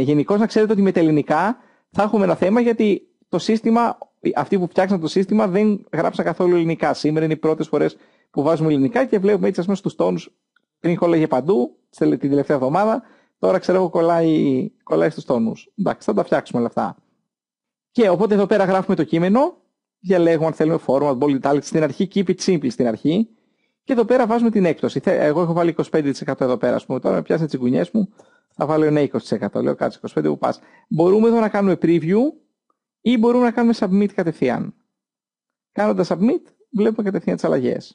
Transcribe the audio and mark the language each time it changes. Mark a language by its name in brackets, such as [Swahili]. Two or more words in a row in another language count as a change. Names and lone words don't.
[Greek] Γενικώς να ξέρετε ότι με τα ελληνικά θα έχουμε ένα θέμα, γιατί το σύστημα, αυτοί που φτιάξαν το σύστημα δεν γράψαν καθόλου ελληνικά. Σήμερα είναι οι πρώτες φορές που βάζουμε ελληνικά και βλέπουμε έτσι, ας πούμε, στους τόνους. Πριν κόλλαγε παντού, την τελευταία εβδομάδα. Τώρα ξέρω εγώ κολλάει στους τόνους. Εντάξει, θα τα φτιάξουμε όλα αυτά. Και οπότε εδώ πέρα γράφουμε το κείμενο. Διαλέγουμε αν θέλουμε [English] format, bold, italics. [Greek] Στην αρχή [English] keep it simple [Greek] στην αρχή. Και εδώ πέρα βάζουμε την έκπτωση. Εγώ έχω βάλει 25% εδώ πέρα. Ας πούμε. Τώρα με πιάσετε τις τσιγκουνιές μου. Θα βάλω ένα 20%. Λέω κάτσε 25% που πας. Μπορούμε εδώ να κάνουμε preview ή μπορούμε να κάνουμε submit κατευθείαν. Κάνοντας submit βλέπουμε κατευθείαν τις αλλαγές.